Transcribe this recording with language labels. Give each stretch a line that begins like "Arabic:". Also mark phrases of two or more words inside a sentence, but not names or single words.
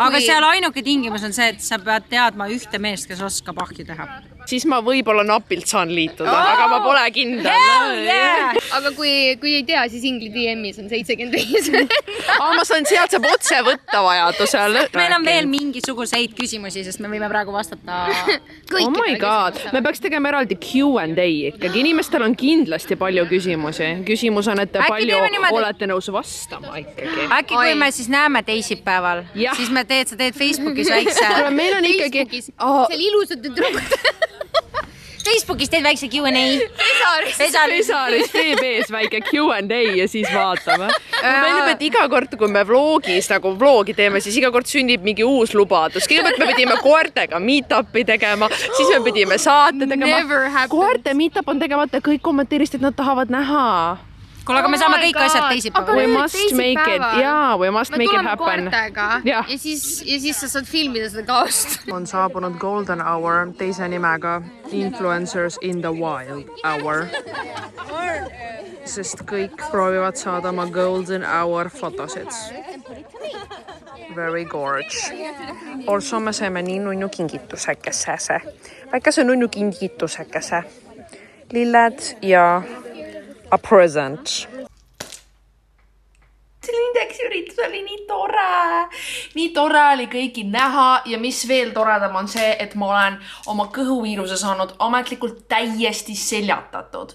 Estonian: Aga seal ainuke tingimus on see, et sa pead teadma ühte meest, kes oskab ahju teha. Siis ma võib-olla napilt saan liituda, aga ma pole kindel. aga kui ei tea, siis Ingli DM-is on 75. Ma saan sealt saab otse võtta vajadusel. Meil on veel mingisuguseid küsimusi, sest me võime praegu vastata.
English: Oh my god,
Estonian: me peaks tegema eraldi Q&A ikkagi. Inimestel on kindlasti palju küsimusi. Küsimus on, et te palju olete nõus vastama ikkagi. Äkki kui me siis näeme teisipäeval, siis sa teed Facebookis väikse. Meil on ikkagi... Seal ilusad tüdrukud. Facebookis teed väikse Q&A. Pesaris VB-s väike Q&A ja siis vaatame. Meeldib, et iga kord, kui me vlogis nagu vlogi teeme, siis iga kord sünnib mingi uus lubadus. Kõigepealt me pidime koertega meet-upi tegema, siis me pidime saate tegema. Koerte meet-up on tegemata, kõik kommenteerisid, et nad tahavad näha. Kuule, aga me saame kõik asjad teisipäeval.
English: We must make it, we must make it happen.
Estonian: Me tuleme koertega ja siis sa saad filmida seda kaost. On saabunud Golden Hour teise nimega Influencers in the Wild Hour. Sest kõik proovivad saada oma Golden Hour fotosid.
English: Very gorge.
Estonian: Also me saime nii nunnu kingitusekese. Väikese nunnu kingitusekese. Lilled ja
English: a present.
Estonian: See indeksi-üritus oli nii tore. Nii tore oli kõiki näha ja mis veel toredam on see, et ma olen oma kõhuviiruse saanud ametlikult täiesti seljatatud.